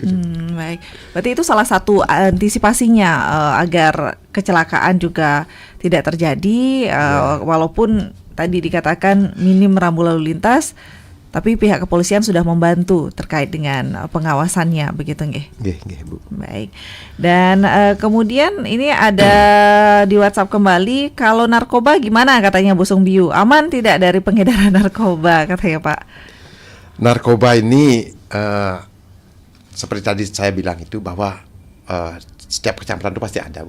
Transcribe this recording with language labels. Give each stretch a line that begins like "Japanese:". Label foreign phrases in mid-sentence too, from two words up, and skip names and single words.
Indonesian: Baik. Berarti itu salah satu antisipasinya agar kecelakaan juga tidak terjadi, walaupun tadi dikatakan minim rambu lalu lintas. Tapi pihak kepolisian sudah membantu terkait dengan pengawasannya, begitu nggih? Nggih, Bu. Baik. Dan kemudian ini ada di WhatsApp kembali, kalau narkoba gimana katanya Busung Biu? Aman tidak dari pengedaran narkoba katanya Pak? Narkoba ini seperti tadi saya bilang itu bahwa setiap kecamatan itu pasti ada Bu.